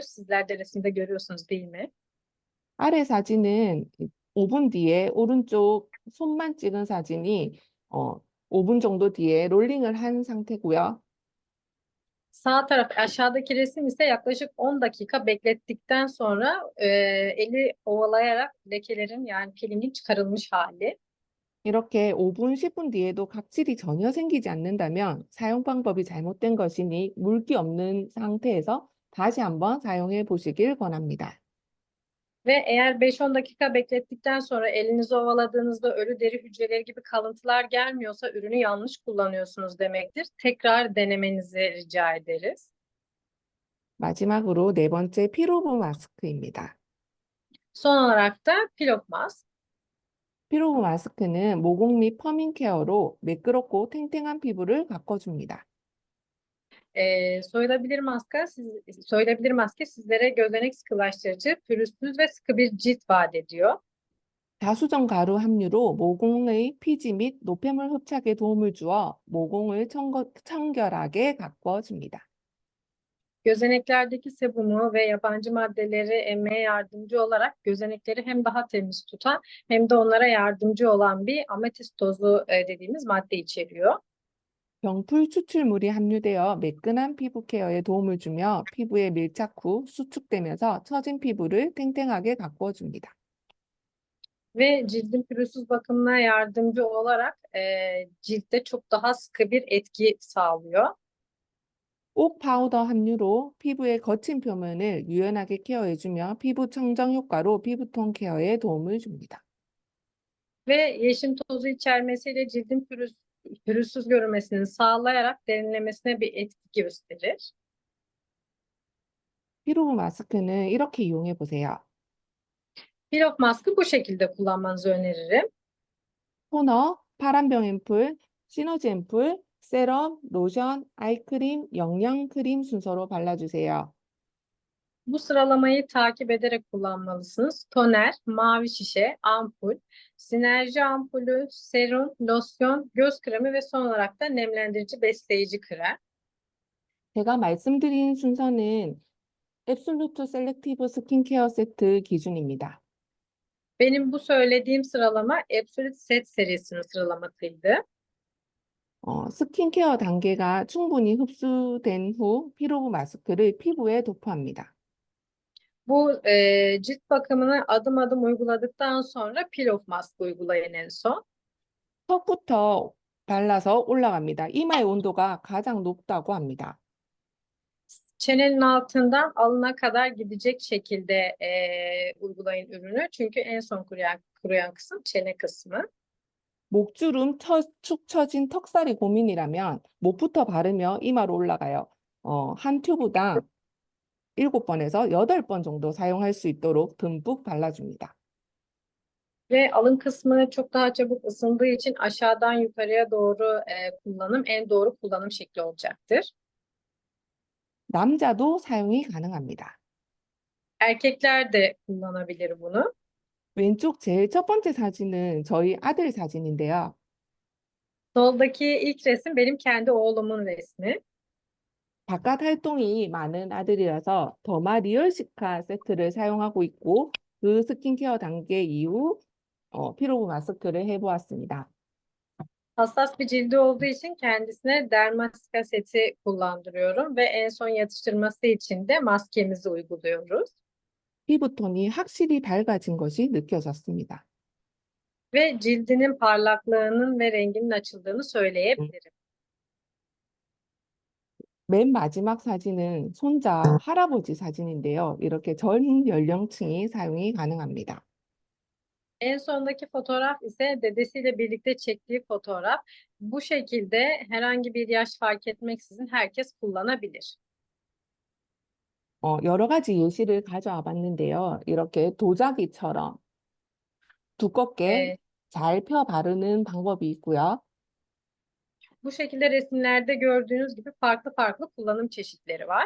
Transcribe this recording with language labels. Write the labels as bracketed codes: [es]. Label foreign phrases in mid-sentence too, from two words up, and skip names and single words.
[tr] Sizler de resimde görüyorsunuz değil mi? [ko] 아래 사진은 5분 뒤에 오른쪽 손만 찍은 사진이 5분 정도 뒤에 롤링을 한 상태고요. [tr] Sağ taraf aşağıdaki resim ise yaklaşık 10 dakika beklettikten sonra eli ovalayarak lekelerin yani peelingin çıkarılmış hali. [ko] 이렇게 5분, 10분 뒤에도 각질이 전혀 생기지 않는다면 사용 방법이 잘못된 것이니 물기 없는 상태에서 다시 한번 사용해 보시길 권합니다. [tr] Ve eğer 5-10 dakika beklettikten sonra elinizi ovaladığınızda ölü deri hücreleri gibi kalıntılar gelmiyorsa ürünü yanlış kullanıyorsunuz demektir. Tekrar denemenizi rica ederiz. [ko] 마지막으로 네 번째 피로부 마스크입니다. [tr] Son olarak da pilot mask. [ko] 피로구 마스크는 모공 및 퍼밍 케어로 매끄럽고 탱탱한 피부를 가꿔줍니다. [tr] Soyulabilir maske sizlere gözenek sıkılaştırıcı, pürüzsüz ve sıkı bir cilt vaat ediyor. [ko] 다수정 가루 함유로 모공의 피지 및 노폐물 흡착에 도움을 주어 모공을 청결하게 가꿔줍니다. [tr] Gözeneklerdeki sebumu ve yabancı maddeleri emmeye yardımcı olarak gözenekleri hem daha temiz tutan hem de onlara yardımcı olan bir ametist tozu dediğimiz madde içeriyor. [ko] 병풀 추출물이 함유되어 매끈한 피부 케어에 도움을 주며 피부에 밀착 후 수축되면서 처진 피부를 탱탱하게 가꿔줍니다. [tr] Ve cildin pürüzsüz bakımına yardımcı olarak ciltte çok daha sıkı bir etki sağlıyor. [ko] 옥 파우더 함유로 피부의 거친 표면을 유연하게 케어해주며 피부 청정 효과로 피부톤 케어에 도움을 줍니다. [tr] Ve yeşim tozu içermesiyle cildin pürüzsüz görünmesini sağlayarak derinlemesine bir etki gösterir. [ko] 피로구 마스크는 이렇게 이용해 보세요. [tr] Peel Off Mask'ı bu şekilde kullanmanızı öneririm. [ko] 토너, 파란병 앰플, 시너지 앰플, 세럼, 로션, 아이크림, 영양크림 순서로 발라주세요. [tr] Bu sıralamayı takip ederek kullanmalısınız. Toner, mavi şişe, ampul, sinerji ampulü, serum, losyon, göz kremi ve son olarak da nemlendirici besleyici krem. [ko] 제가 말씀드린 순서는 앱솔루트 셀렉티브 스킨케어 세트 기준입니다. [tr] Benim bu söylediğim sıralama Absolute Set serisinin sıralamasıydı. [ko] 스킨케어 단계가 충분히 흡수된 후 피로구 마스크를 피부에 도포합니다. [tr] Bu cilt bakımını adım adım uyguladıktan sonra Peel Off Mask uygulayın en son. [ko] 턱부터 발라서 올라갑니다. 이마의 온도가 가장 높다고 합니다. [tr] Çenenin altından alına kadar gidecek şekilde uygulayın ürünü. Çünkü en son kuruyan kısım çene kısmı. [ko] 목주름 축 처진 턱살이 고민이라면 목부터 바르며 이마로 올라가요. 한 튜브당 7번에서 8번 정도 사용할 수 있도록 듬뿍 발라줍니다. [tr] Ve alın kısmı çok daha çabuk ısındığı için aşağıdan yukarıya doğru kullanım en doğru kullanım şekli olacaktır. [ko] 남자도 사용이 가능합니다. [tr] Erkekler de kullanabilir bunu. [ko] 왼쪽 제일 첫 번째 사진은 저희 아들 사진인데요. [tr] Soldaki ilk resim benim kendi oğlumun resmi. [ko] 바깥 활동이 많은 아들이라서 더마 리얼시카 세트를 사용하고 있고 그 스킨케어 단계 이후 피로구 마스크를 해보았습니다. [tr] Hassas bir cildi olduğu için kendisine dermasika seti kullandırıyorum ve en son yatıştırması için de maskemizi uyguluyoruz. [ko] 피부톤이 확실히 밝아진 것이 느껴졌습니다. [tr] Ve cildinin parlaklığının ve renginin açıldığını söyleyebilirim. [ko] 맨 마지막 사진은 손자 할아버지 사진인데요. 이렇게 전 연령층이 사용이 가능합니다. [tr] En sondaki fotoğraf ise dedesiyle birlikte çektiği fotoğraf. Bu şekilde herhangi bir yaş fark etmeksizin herkes kullanabilir. [ko] 여러 가지 예시를 가져와 봤는데요. 이렇게 도자기처럼 두껍게 Ee, 잘 펴 바르는 방법이 있고요. [tr] Bu şekilde resimlerde gördüğünüz gibi farklı farklı kullanım çeşitleri var.